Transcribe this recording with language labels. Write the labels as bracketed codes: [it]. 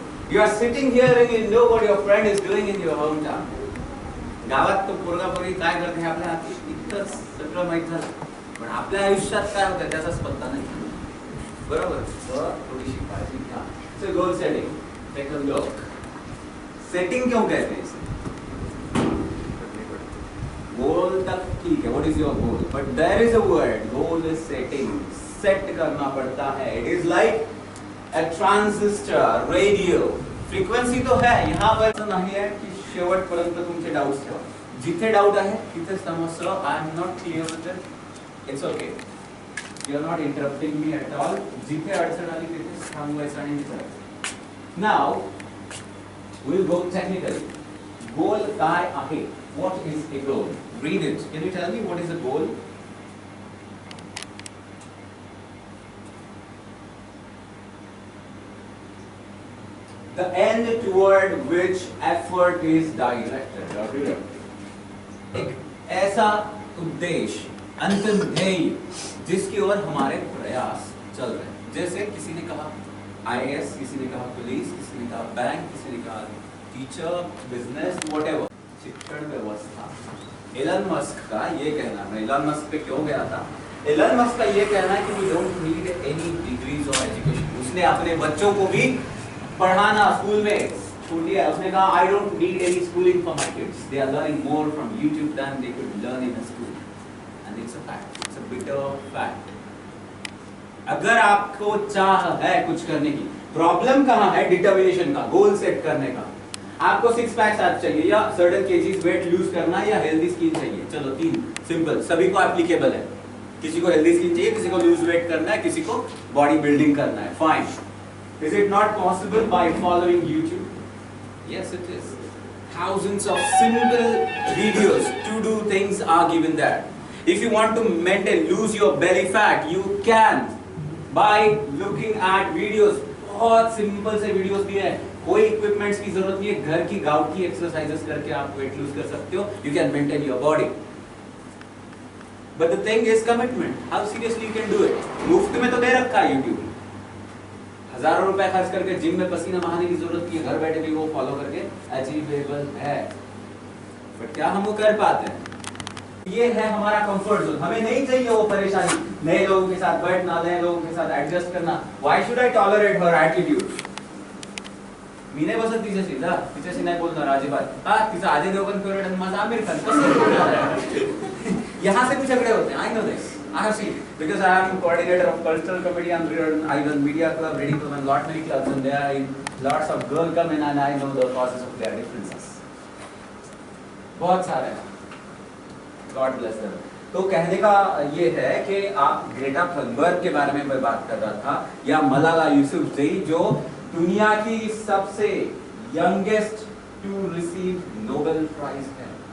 [en] You are sitting here and you know what your friend is doing in your hometown. [mr] गावात तो पोरगा पोरगी काय करते हे आपल्या हाती इतकं सगळं माहित झालं, पण आपल्या आयुष्यात काय होतं त्याचाच पत्ता नाही. बरोबर? तर थोडीशी काळजी घ्या. [en] So goal setting, take a look. [hi] Setting क्यों कहते हैं इसे? गोल तक ठीक है, [en] what is your goal? But there is a word, goal is setting. [hi] Set करना पड़ता है. [en] It is like a transistor, radio. [hi] Frequency तो है, यहाँ पर नहीं है कि [mr] शेवटपर्यंत तुमचे डाउट्स ठेवा. जिथे डाउट आहे तिथे समस्या, [en] I am not clear with it, it's okay. You are not interrupting me at all. [mr] जिथे अडचण आली तिथे थांबवायचं आणि विचारायचं. [en] Now we will go technically. [mr] गोल काय आहे? [en] What is a goal? Read it. Can you tell me what is a goal? The end toward which effort is directed or directed. [hi] एक ऐसा उद्देश्य, अंतिम ध्येय जिसकी ओर हमारे प्रयास चल रहे हैं. जैसे किसी ने कहा IAS, किसी ने कहा पुलिस, किसी ने कहा बैंक, किसी ने कहा टीचर, बिजनेस, व्हाटएवर. शिक्षण व्यवस्था. एलन मस्क का ये कहना, मैं एलन मस्क पे क्यों गया था? एलन मस्क का ये कहना है कि [en] we don't need any degrees or education. [hi] उसने अपने बच्चों को भी पढ़ाना स्कूल में छोड़ दिया. उसने कहा [en] I don't need any schooling for my kids. They are learning more from YouTube than they could learn in a school. And it's a fact. It's a bitter fact. [hi] अगर आपको चाह है कुछ करने की, प्रॉब्लम कहाँ है? डिटर्मिनेशन का, गोल सेट करने का. आपको 6 पैक्स आप चाहिए या सर्टेन केजीज वेट लूज करना है या हेल्दी स्किन चाहिए. चलो 3 सिंपल, सभी को एप्लीकेबल है. किसी को हेल्दी स्किन चाहिए, किसी को लूज वेट करना है, किसी को बॉडी बिल्डिंग करना है. Fine. [en] Is it not possible by following YouTube? Yes, it is. Thousands of simple videos to do things are given there. If you want to maintain, lose your belly fat, you can by looking at videos. [hi] बहुत simple से videos भी हैं. कोई equipments की जरूरत नहीं है. घर की गाउट की एक्सरसाइजेस करके आप वेट लूज कर सकते हो. [en] You can maintain your body. But the thing is commitment. How seriously you can do it? [hi] मुफ्त में तो दे रखा है YouTube. हजारों रुपए खर्च करके जिम में पसीना बहाने की जरूरत नहीं है, घर बैठे भी वो फॉलो करके अचीवेबल है. बट क्या हम वो कर पाते हैं? ये है हमारा कंफर्ट जोन. हमें नहीं चाहिए वो परेशानी, नए लोगों के साथ बैठना, नए लोगों के साथ एडजस्ट करना. [en] Why should I tolerate her attitude? [mr] मी नाही बसत तिच्याशी जा, तिच्याशी नाही बोलणार अजिबात. हा, तिचा अजय देवगन फेवरेट आणि माझा आमिर खान. कसं [hi] यहाँ से भी झगड़े होते हैं. [en] I know this. I have seen because I am coordinator of cultural committee and I run media club, reading club, and lot many clubs, and there are lots of girls come in, and I know the causes of their differences. [hi] बहुत सारे हैं. [en] God bless them. [hi] तो कहने का ये है कि आप ग्रेटा थनबर्ग के बारे में मैं बात कर रहा था, या मलाला यूसुफजई जो दुनिया की सबसे [en] youngest to receive Nobel prize [hi] है.